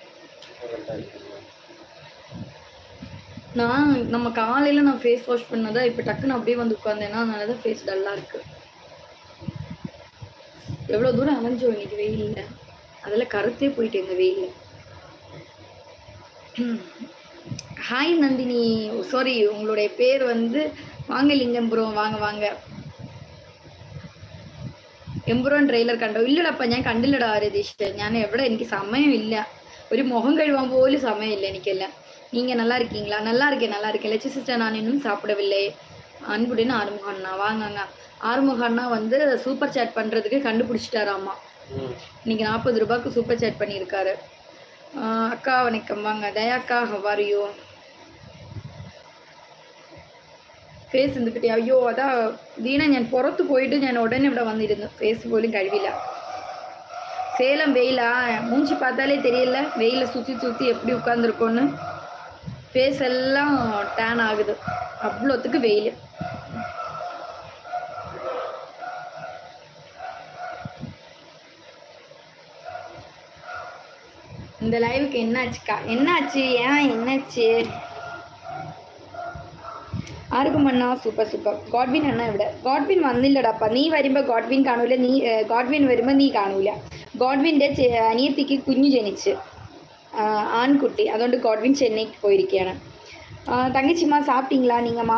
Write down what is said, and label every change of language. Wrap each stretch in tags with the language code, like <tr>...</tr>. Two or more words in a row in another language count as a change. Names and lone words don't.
<ta>நம்ம காலையில நான்</ta> <en>face wash</en> <ta>பண்ணதா இப்போ டக்குன்னு அப்படியே வந்து உட்காந்தேன்னா அதனால தான்</ta> <en>face dull</en> <ta>இருக்கு. எவ்வளோ தூரம் அலைஞ்சோம் இன்னைக்கு வெயிலில், அதில் கருத்தே போயிட்டு எங்கள் வெயிலில். ஹாய் நந்தினி, சாரி உங்களுடைய பேர் வந்து வாங்க லிங்கம்புரம். வாங்க வாங்க.</ta> <ml>എമ്പുറം ട്രെയിലർ കണ്ടോ? ഇല്ലടപ്പ, ഞാൻ കണ്ടില്ലടാ രതീഷ്. ഞാൻ എവിടെ, എനിക്ക് സമയമില്ല. ഒരു മുഖം കഴുവാൻ പോലും സമയമില്ല എനിക്കെല്ലാം.</ml> <ta>நீங்கள் நல்லா இருக்கீங்களா? நல்லா இருக்கேன் நல்லா இருக்கேன். லட்சு சிஸ்டர், நான் இன்னும் சாப்பிடவில்லை. அன்புடன் ஆறுமுக அண்ணா. வாங்கங்க. ஆறுமுக அண்ணா வந்து</ta> <en>super chat</en> <ta>பண்ணுறதுக்கு கண்டுபிடிச்சிட்டாராம்மா. இன்னைக்கு 40 ரூபாய்க்கு</ta> <en>super chat</en> <ta>பண்ணியிருக்காரு. அக்கா வணக்கம். வாங்க. தயாக்கா, ஹவாரியோ?</ta> <ml>ഫേസ് എന്തിട്ട്? അയ്യോ, അതാ വീണ. ഞാൻ പുറത്ത് പോയിട്ട് ഞാൻ ഉടനെ ഇവിടെ വന്നിരുന്നു. ഫേസ് പോലും കഴിവില്ല.</ml> <ta>சேலம் வெயிலா? மூஞ்சி பார்த்தாலே தெரியல, வெயில சுற்றி சுற்றி எப்படி உட்காந்துருக்கோன்னு. ஃபேஸ் எல்லாம் டேன் ஆகுது, அவ்வளோத்துக்கு வெயில். இந்த லைவுக்கு என்னாச்சுக்கா? என்னாச்சு? ஏன் என்னாச்சு?</ta> <ml>ആർക്കും അണ്ണാ</ml> <en>super super.</en> <ml>ഗോഡ്വിൻ അണ്ണ ഇവിടെ. ഗോഡ്വിൻ വന്നില്ലടാപ്പ. നീ വരുമ്പോൾ ഗോഡ്വിൻ കാണൂല. ഗോഡ്വിൻ വരുമ്പോൾ നീ കാണൂല. ഗോഡ്വിൻ്റെ അനിയത്തിക്ക് കുഞ്ഞു ജനിച്ച്, ആൺകുട്ടി. അതുകൊണ്ട് ഗോഡ്വിൻ ചെന്നൈക്ക് പോയിരിക്കുകയാണ്.</ml> <ta>തങ്കച്ചിമ്മ சாப்பிட்டீங்களா? நீங்கள்</ta>